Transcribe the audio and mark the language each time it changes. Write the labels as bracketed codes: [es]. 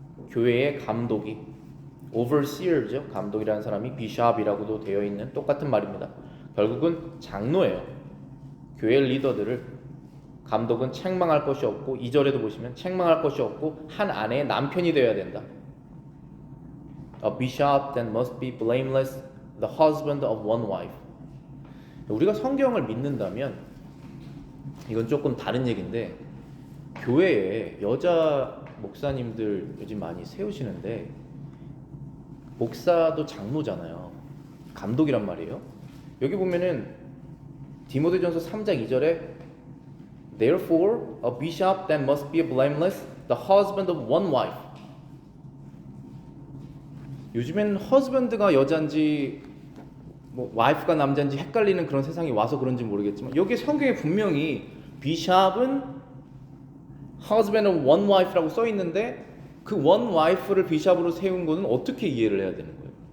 [ko] 교회의 감독이 overseer죠. 감독이라는 사람이 bishop이라고도 되어 있는 똑같은 말입니다. 결국은 장로예요. 교회 리더들을 감독은 책망할 것이 없고 2절에도 보시면 책망할 것이 없고 한 아내의 남편이 되어야 된다. [en] A bishop then must be blameless, the husband of one wife. [ko] 우리가 성경을 믿는다면 이건 조금 다른 얘기인데 교회에 여자 목사님들 요즘 많이 세우시는데 목사도 장로잖아요. 감독이란 말이에요. 여기 보면은 디모데전서 3장 2절에 [en] Therefore a bishop then must be blameless, the husband of one wife. [ko] 요즘엔 husband가 여잔지 wife가 남잔지 헷갈리는 그런 세상이 와서 그런지 모르겠지만 여기 성경에 분명히 bishop은 [en] husband of one wife [ko] 라고 써 있는데 그 one wife를 bishop으로 세운 거는 어떻게 이해를 해야 되는 거예요?